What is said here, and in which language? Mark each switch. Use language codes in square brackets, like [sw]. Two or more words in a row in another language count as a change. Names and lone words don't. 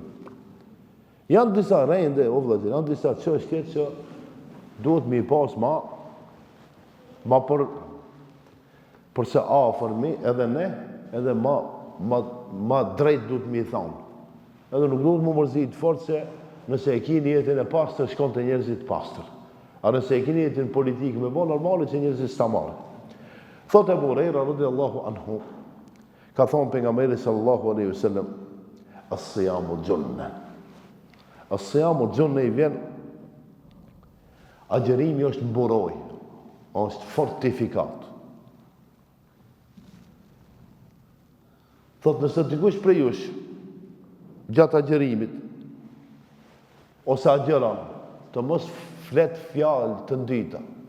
[sq] Janë disa rende, o vëllezër, janë disa çështje që duhet me i pas ma përse afërmi edhe ne, edhe ma drejt duhet me i thonë. Edhe nuk duhet më mërzit fort se nëse e kini jetën e pastër, shkon të njerëzit pastër. A nëse e kini jetën politikë me bo, normale që njerëzit s'ta marrë. Thot Ebu Hurajra [ar] رضي الله عنه, [sq] ka thonë pejgamberi [ar] صلى الله عليه وسلم, الصيام جنة. الصيام جنة [sq] i vjen, agjerimi është mburoj, është fortifikat. Thot nëse dikush prej jush, gjatë agjerimit, ose agjeron, të mos flet fjalë të ndyta.